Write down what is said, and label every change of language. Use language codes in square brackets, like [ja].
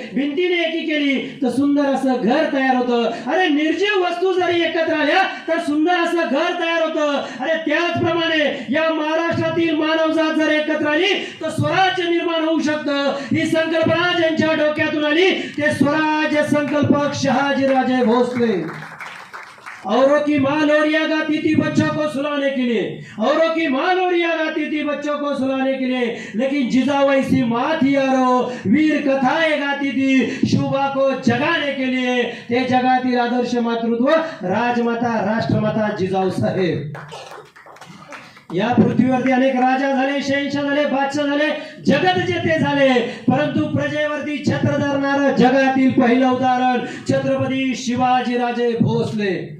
[mr] भिंतीने एकी केली तर सुंदर असं घर तयार होतं. अरे, निर्जीव वस्तू जरी एकत्र आल्या तर सुंदर असं घर तयार होतं. अरे, त्याचप्रमाणे या महाराष्ट्रातील मानवजात जर एकत्र आली तर स्वराज्य निर्माण होऊ शकतं. ही संकल्पना ज्यांच्या डोक्यातून आली ते स्वराज्य संकल्पक शहाजीराजे भोसले. [hi] औरों की माँ लोरिया गाती थी बच्चों को सुलाने के लिए, औरों की माँ लोरिया गाती थी बच्चों को सुलाने के लिए, लेकिन जिजाबाई सी माँ थी यारो, वीर कथाएं गाती थी शुभा को जगाने के लिए. [mr] ते जगातील आदर्श मातृत्व राजमाता राष्ट्रमाता जिजाऊ साहेब. या पृथ्वीवरती अनेक राजा झाले, शहंशाह झाले, बादशाह झाले, जगत जेते झाले, परंतु प्रजेवरती छत्र धरणारं जगातील पहिलं उदाहरण छत्रपती शिवाजीराजे भोसले.